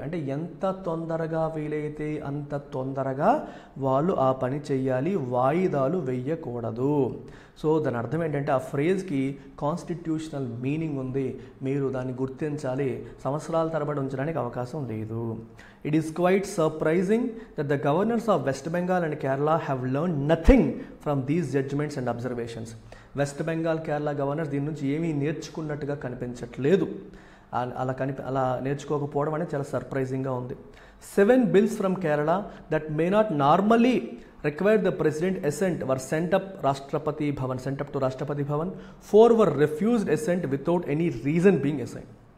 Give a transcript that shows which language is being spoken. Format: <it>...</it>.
<te>అంటే ఎంత తొందరగా వీలైతే అంత తొందరగా వాళ్ళు ఆ పని చెయ్యాలి, వాయిదాలు వెయ్యకూడదు. సో దాని అర్థం ఏంటంటే ఆ ఫ్రేజ్కి కాన్స్టిట్యూషనల్ మీనింగ్ ఉంది, మీరు దాన్ని గుర్తించాలి, సంవత్సరాల తరబడి ఉంచడానికి అవకాశం లేదు.</te> <en>It is quite surprising that the governors of West Bengal and Kerala have learned nothing from these judgments and observations.</en> <te>West Bengal, Kerala governors దీని నుంచి ఏమీ నేర్చుకున్నట్టుగా కనిపించట్లేదు. అలా నేర్చుకోకపోవడం అనేది చాలా సర్ప్రైజింగ్గా ఉంది.</te> <en>7 bills from Kerala that may not normally require the president assent were sent up to Rashtrapati Bhavan. 4 were refused assent without any reason being assigned.</en>